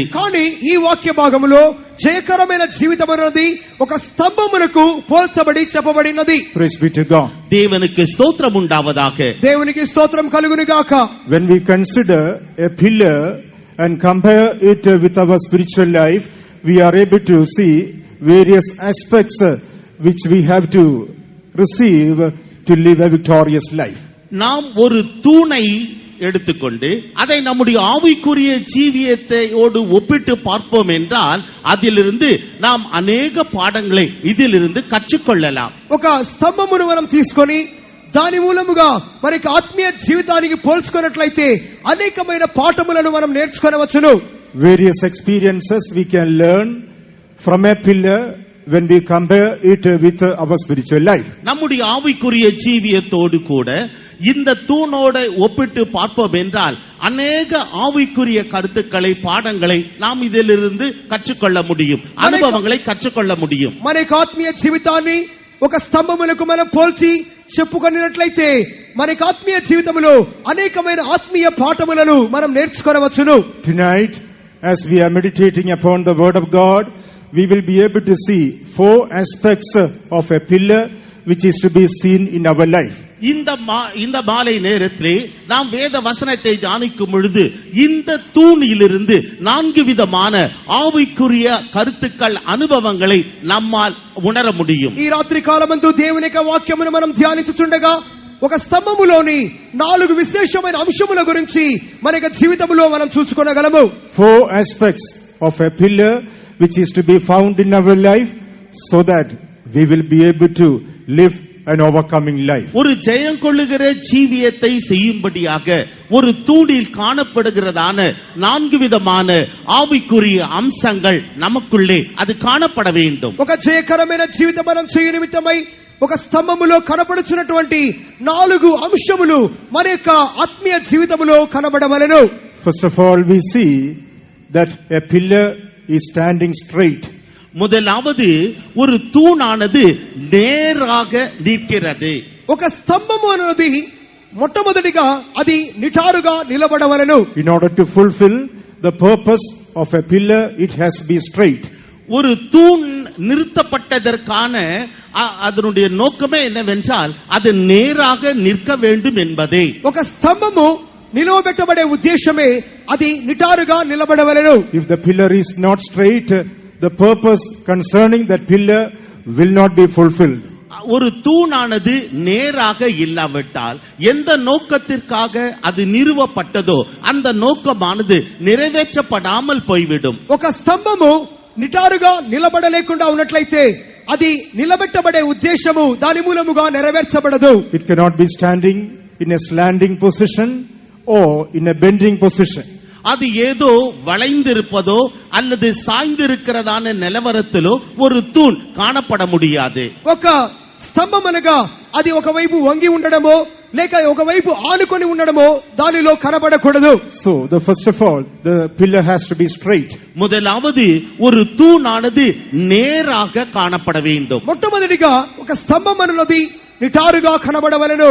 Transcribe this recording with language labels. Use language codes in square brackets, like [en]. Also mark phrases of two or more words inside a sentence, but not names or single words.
[te] కానీ ఈ వాక్య భాగములో జయకరమైన జీవితం అన్నది ఒక స్తంభమునకు పోల్చబడి చెప్పబడినది. [en] Praise be to God. [ta] தேவனுக்கு ஸ்தோத்திரம் உண்டாவதாக. [te] దేవునికి స్తోత్రం కలుగును గాక. [en] When we consider a pillar and compare it with our spiritual life, we are able to see various aspects which we have to receive to live a victorious life. [ta] நாம் ஒரு தூணை எடுத்துக்கொண்டு அதை நம்முடைய ஆவிக்குரிய ஜீவியத்தையோடு ஒப்பிட்டு பார்ப்போம் என்றால் அதிலிருந்து நாம் அநேக பாடங்களை இதிலிருந்து கற்றுக்கொள்ளலாம். [te] ఒక స్తంభమును మనం తీసుకొని దాని మూలముగా మనకి ఆత్మీయ జీవితానికి పోల్చుకున్నట్లయితే అనేకమైన పాఠములను మనం నేర్చుకోవచ్చును. [en] Various experiences we can learn from a pillar when we compare it with our spiritual life. [ta] நம்முடைய ஆவிக்குரிய ஜீவியத்தோடு கூட இந்த தூணோட ஒப்பிட்டு பார்ப்போம் என்றால் அநேக ஆவிக்குரிய கருத்துக்களை பாடங்களை நாம் இதிலிருந்து கற்றுக்கொள்ள முடியும், அனுபவங்களை கற்றுக்கொள்ள முடியும். [te] మనకి ఆత్మీయ జీవితాన్ని ఒక స్తంభమునకు మనం పోల్చి చెప్పుకొనినట్లయితే మనకి ఆత్మీయ జీవితంలో అనేకమైన ఆత్మీయ పాఠములను మనం నేర్చుకోవచ్చును. [en] Tonight, as we are meditating upon the word of God, we will be able to see 4 aspects of a pillar which is to be seen in our life. [ta] இந்த மாலை நேரத்திலே நாம் வேத வசனத்தை தியானிக்கும் பொழுது இந்த தூணிலிருந்து 4 விதமான ஆவிக்குரிய கருத்துக்கள், அனுபவங்களை நம்மால் உணர முடியும். [te] ఈ రాత్రి కాలమందు దేవుని యొక్క వాక్యమును మనం ధ్యానించుచుండగా ఒక స్తంభములోని 4 విశేషమైన అంశముల గురించి మన యొక్క జీవితంలో మనం చూసుకోగలము. [en] 4 aspects of a pillar which is to be found in our life so that we will be able to live an overcoming life. [ta] ஒரு ஜெயம் கொள்ளுகிற ஜீவியத்தை செய்யும்படியாக ஒரு தூணில் காணப்படுகிறதான 4 விதமான ஆவிக்குரிய அம்சங்கள் நமக்குள்ளே அது காணப்பட வேண்டும். [te] ఒక జయకరమైన జీవితం మనం చేయు నిమిత్తమై ఒక స్తంభములో కనబడుచున్నటువంటి 4 అంశములు మన యొక్క ఆత్మీయ జీవితంలో కనబడవలెను. [en] First of all, we see that a pillar is standing straight. [ta] முதலாவது ஒரு தூணானது நேராக நிற்கிறது. [te] ఒక స్తంభము అనేది మొట్టమొదటిగా అది నిటారుగా నిలబడవలెను. [en] In order to fulfill the purpose of a pillar, it has to be straight. [ta] ஒரு தூண் நிறுத்தப்பட்டதற்கான அதனுடைய நோக்கமே என்னவென்றால் அது நேராக நிற்க வேண்டும் என்பதே. [te] ఒక స్తంభము నిలవబెట్టబడే ఉద్దేశమే అది నిటారుగా నిలబడవలెను. [en] If the pillar is not straight, the purpose concerning that pillar will not be fulfilled. [ta] ஒரு தூணானது நேராக இல்லாவிட்டால் எந்த நோக்கத்திற்காக அது நிறுவப்பட்டதோ அந்த நோக்கமானது நிறைவேற்றப்படாமல் போய்விடும். [te] ఒక స్తంభము నిటారుగా నిలబడలేకుండా ఉన్నట్లయితే అది నిలబెట్టబడే ఉద్దేశము దాని మూలముగా నెరవేర్చబడదు. [en] It cannot be standing in a slanting position or in a bending position. [ta] அது ஏதோ வளைந்திருப்பதோ அல்லது சாய்ந்திருக்கிறதான நிலவரத்திலோ ஒரு தூண் காணப்பட முடியாது. [te] ఒక స్తంభం అనగా అది ఒకవైపు వంగి ఉండడమో లేక ఒకవైపు ఆనుకొని ఉండడమో దానిలో కనబడకూడదు. [en] So the first of all, the pillar has to be straight. [ta] முதலாவது ஒரு தூணானது நேராக காணப்பட வேண்டும். [te] మొట్టమొదటిగా ఒక స్తంభం అన్నది నిటారుగా కనబడవలెను.